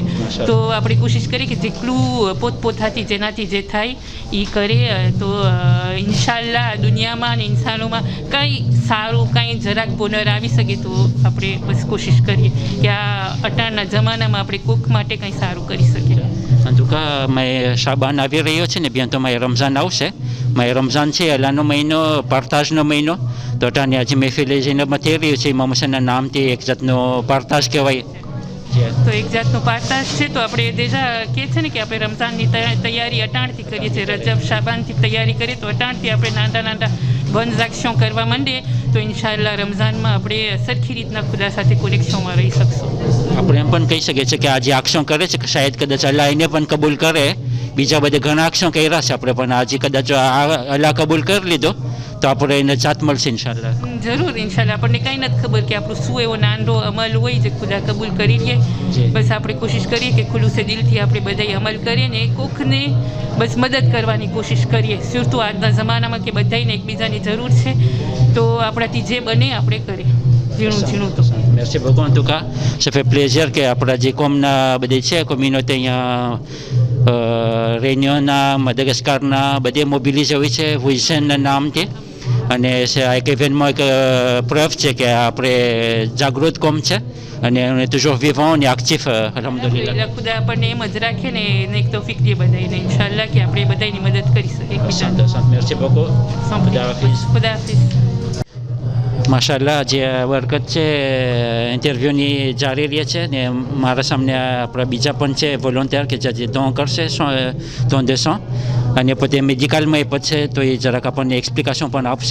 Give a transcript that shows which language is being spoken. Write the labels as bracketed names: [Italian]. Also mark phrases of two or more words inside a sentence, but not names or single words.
[Gujarati] તો આપણે કોશિશ કરીએ કે જેટલું પોતપોતાથી જેનાથી જે થાય એ કરે, તો ઇન્શાલ્લાહ દુનિયામાં અને ઇન્સાનોમાં કંઈ સારું કંઈ જરાક પુનર આવી શકે, તો આપણે બસ કોશિશ કરીએ કે આ અટાણના જમાનામાં આપણે કોક માટે કંઈ સારું કરી શકીએ. [French] en tout cas [Gujarati] મેં શાબાન આવી રહ્યો છે ને bien તો મેં રમઝાન આવશે, મેં રમઝાન છે અલ્લાહનો મહિનો, પાર્તાજનો મહિનો, તો અટાની આજે મહેફિલ ઝૈનબમાં થઈ રહ્યું છે ઇમામ હુસૈનના નામથી એક જાતનો પાર્તાજ કહેવાય. તો એક જાતનો પાર્તાજ છે, તો આપણે દેજા કહે છે ને કે આપણે રમઝાનની તૈયારી અટાણથી કરીએ છીએ, રજબ શાબાનથી તૈયારી કરીએ, તો અટાણથી આપણે નાના નાના [French] bonnes actions [Gujarati] કરવા માંડીએ તો ઇન્શાલ્લાહ રમઝાનમાં આપણે સરખી રીતના ખુદા સાથે કોનેક્શનમાં રહી શકશું. આપણે એમ પણ કહી શકીએ છીએ કે આ જે એક્શન કરે છે કે શાયદ કદાચ અલ્લાહ એને પણ કબૂલ કરે, બીજા બધા ઘણા એક્શન કર્યા છે આપણે, પણ આજે કદાચ અલ્લાહ કબૂલ કરી લીધો તો આપણે એને જાત મળશે ઇન્શાલ્લાહ. જરૂર ઇન્શાલ્લાહ. આપણને કંઈ નથી ખબર કે આપણું શું એવો નાનો અમલ હોય જે ખુદા કબૂલ કરી લે, બસ આપણે કોશિશ કરીએ કે ખુલ્લુસે દિલથી આપણે બધાય અમલ કરીએ ને કોકને બસ મદદ કરવાની કોશિશ કરીએ, surtout આજના જમાનામાં કે બધાને એકબીજાની જરૂર છે, તો આપણાથી જે બને આપણે કરીએ ઝીણું તો. [French] Merci beaucoup en tout cas, ça fait plaisir [Gujarati] કે આપણા જે કોમના બધી છે કોમ્યુનિટી અહીંયા રેન્યોના, મદાગાસ્કારના બધે મોબિલિઝ હોય છે હુસૈનના નામથી, અને આ એક ઇવેન્ટમાં એક પ્રૂફ છે કે આપણે જાગૃત કોમ છે અને [French] on est toujours vivant, on est actif [Gujarati] alhamdulillah. ખુદા આપણને એમ જ રાખે ને એક તૌફીક દે બધાને ઇન્શાલ્લાહ કે આપણે બધાની મદદ કરી શકીએ એકબીજા. [French] Merci beaucoup. [Gujarati] ખુદા હાફિઝ. ખુદા હાફિઝ. માશાલ્લાહ જે વરકત છે ઇન્ટરવ્યૂની જારી રહે છે ને મારા સામે આપણા બીજા પણ છે વોલન્ટિયર કે જે દોન કરશે 200 અને પોતે મેડિકલમાં એ છે, તો એ જરાક આપણને એક્સપ્લિકેશન પણ આપશે.